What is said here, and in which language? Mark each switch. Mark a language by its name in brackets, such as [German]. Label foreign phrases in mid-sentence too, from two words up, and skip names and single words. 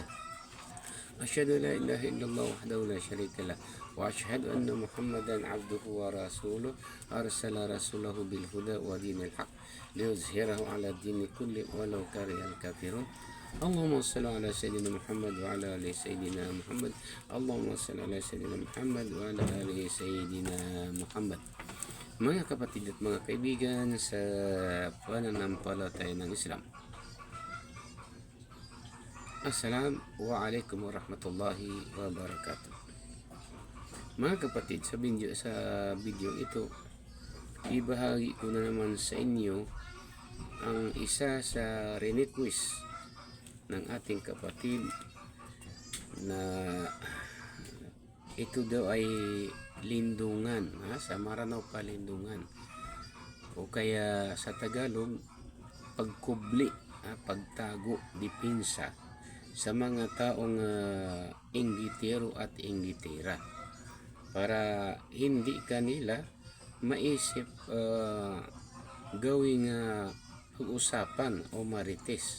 [Arabic] أشهد أن لا إله إلا الله وحده لا شريك له، وأشهد أن محمدا عبده ورسوله أرسل رسوله بالهدى ودين الحق ليظهره على الدين كله ولو كره الكافرون. اللهم صل على سيدنا محمد وعلى آل سيدنا محمد. اللهم صل على سيدنا محمد وعلى آل سيدنا محمد. [Filipino] Mga kapatid at mga kaibigan sa pananampalataya ng Islam, [Arabic] السلام عليكم ورحمة الله وبركاته. [Filipino] Mga kapatid, sa video ito, ibahagi ko na naman sa inyo ang isa sa request ng ating kapatid na ito daw ay lindungan, sa Maranao pa lindungan, o kaya sa Tagalog pagkubli, pagtago, dipinsa sa mga taong inggitero at inggitera, para hindi kanila maisip gawing usapan o marites.